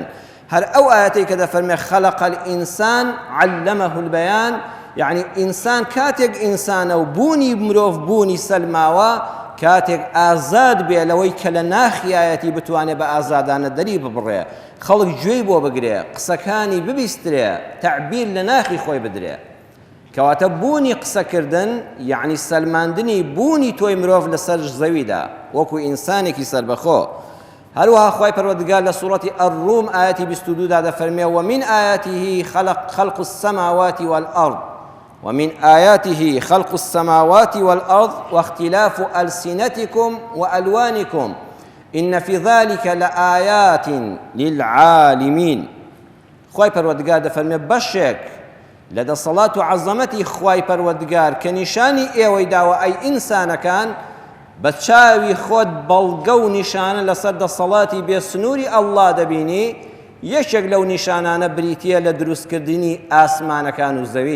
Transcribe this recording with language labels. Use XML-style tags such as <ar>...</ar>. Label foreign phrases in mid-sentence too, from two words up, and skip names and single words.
<ckb>هەر ئەو ئاەتەی کە دەفەرمێ</ckb> <ar>خەلەق الئینسان عەلەمەه البەیان،</ar> <ckb>یعنی ئینسان کاتێک ئینسانە و بوونی مرۆڤ بوونی سەلماوە، کاتێک ئازاد بێ لەوەی کە لە ناخیایەتی بتوانێت بە ئازادانە دەری ببڕێ، خەڵک گوێی بۆ بگرێ، قسەکانی ببیسترێ، تەعبیر لە ناخی خۆی بدرێ. کەواتە بوونی قسەکردن یعنی سەلماندنی بوونی تۆی مرۆڤ لەسەر زەویدا وەکو ئینسانێکی سەربەخۆ. هەروەها خوای پەروەردگار لە سوورەتی ئەڕوم ئاەتی 22دا دەفەرمێ</ckb> <ar>ومن آیاته خلق السماوات والأرض ومن آياته خلق السماوات والأرض واختلاف ألسنتكم وألوانكم إن في ذلك لآيات للعالمين.</ar> <ckb>خوای پەروەردگار دەفەرمێ بەشێک لە دەسەڵات و عەزەمەتی خوای پەروەردگار کە نیشانی ئێوەی داوە ئەی ئینسانەکان، بە چاوی خۆت بەڵگە و نیشانە لەسەر دەسەڵاتی بێسنووری ئەڵڵا دەبینی. یەکێک لەو نیشانانە بریتیە لە دروستکردنی ئاسمانەکان و زەوی.</ckb>